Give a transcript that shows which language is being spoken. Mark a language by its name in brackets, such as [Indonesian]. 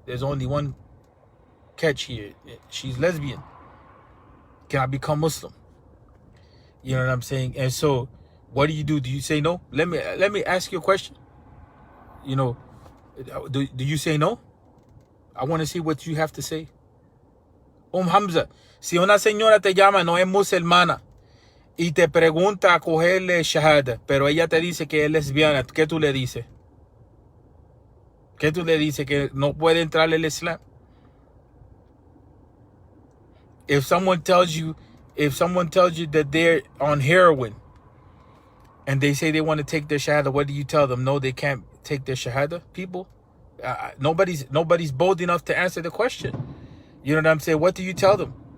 [English] There's only one catch here. She's lesbian. Can I become Muslim? You know what I'm saying? And so what do? Do you say no? Let me ask you a question. You know, do you say no? I want to see what you have to say. [Spanish] Hamza, si una señora te llama, no es musulmana, y te pregunta a cogerle shahada, pero ella te dice que es lesbiana, ¿qué tú le dices? ¿Qué tú le dices? Que no puede entrar el Islam. [English] If someone tells you that they're on heroin and they say they want to take their shahada, what do you tell them? No, they can't take their shahada, people. Nobody's bold enough to answer the question. You know what I'm saying? What do you tell them?